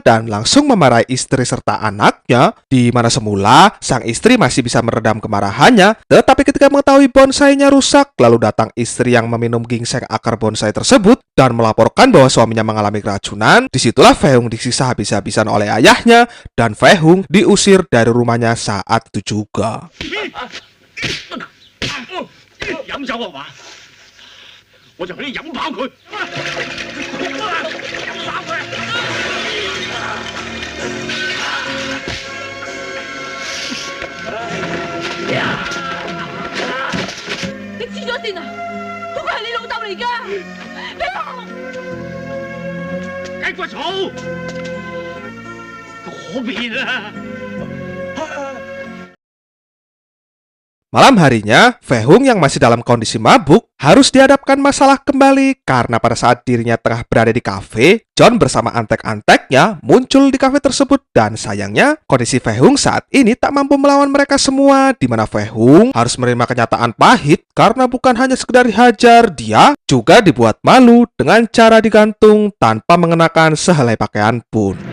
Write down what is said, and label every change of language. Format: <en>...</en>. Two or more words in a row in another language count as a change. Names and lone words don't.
<id>dan langsung memarahi istri serta anaknya, di mana semula sang istri masih bisa meredam kemarahannya, tetapi ketika mengetahui bonsainya rusak, lalu datang istri yang meminum ginseng akar bonsai tersebut dan melaporkan bahwa suaminya mengalami keracunan. Disitulah Fei Hung disiksa habis-habisan oleh ayahnya, dan Fei Hung diusir dari rumahnya saat itu juga.</id> <yue>飲酒啊嘛，我就俾你飲跑佢，飲跑佢。你黐咗線啊！嗰個係你老豆嚟㗎，你好。雞骨草，嗰邊啊！</yue> <id>Malam harinya, Fei Hung yang masih dalam kondisi mabuk harus dihadapkan masalah kembali karena pada saat dirinya tengah berada di kafe, John bersama antek-anteknya muncul di kafe tersebut, dan sayangnya kondisi Fei Hung saat ini tak mampu melawan mereka semua, di mana Fei Hung harus menerima kenyataan pahit karena bukan hanya sekedar dihajar, dia juga dibuat malu dengan cara digantung tanpa mengenakan sehelai pakaian pun.</id>